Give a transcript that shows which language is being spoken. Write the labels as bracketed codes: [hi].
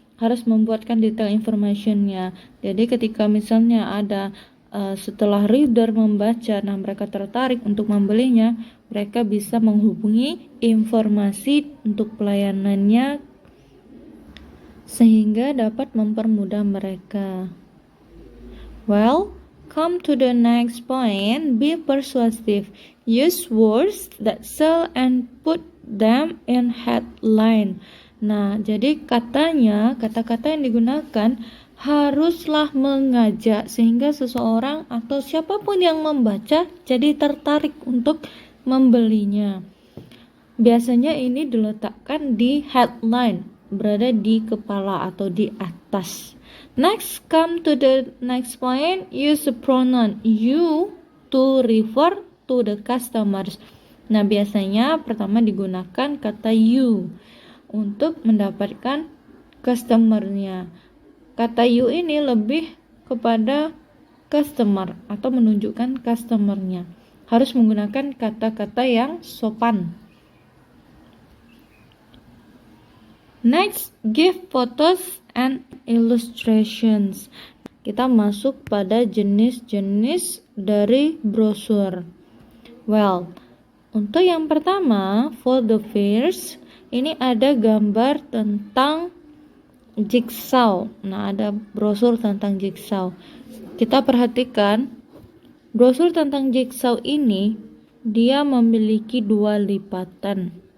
[id] Harus membuatkan detail information-nya. Jadi ketika misalnya ada setelah reader membaca, nah mereka tertarik untuk membelinya, mereka bisa menghubungi informasi untuk pelayanannya sehingga dapat mempermudah mereka. [en] Well, come to the next point, be persuasive. Use words that sell and put them in headline. [id] Nah, jadi kata-kata yang digunakan haruslah mengajak sehingga seseorang atau siapapun yang membaca jadi tertarik untuk membelinya. Biasanya ini diletakkan di headline, berada di kepala atau di atas. [en] Next, come to the next point, use the pronoun you to refer to the customers. [id] Nah, biasanya pertama digunakan kata you untuk mendapatkan customer-nya. Kata you ini lebih kepada customer atau menunjukkan customer-nya. Harus menggunakan kata-kata yang sopan. [en] Next, give photos and illustrations. [id] Kita masuk pada jenis-jenis dari brosur. Well, untuk yang pertama, [en] for the first, [id] ini ada gambar tentang jigsaw. Nah, ada brosur tentang jigsaw. Kita perhatikan brosur tentang jigsaw ini dia memiliki 2 lipatan.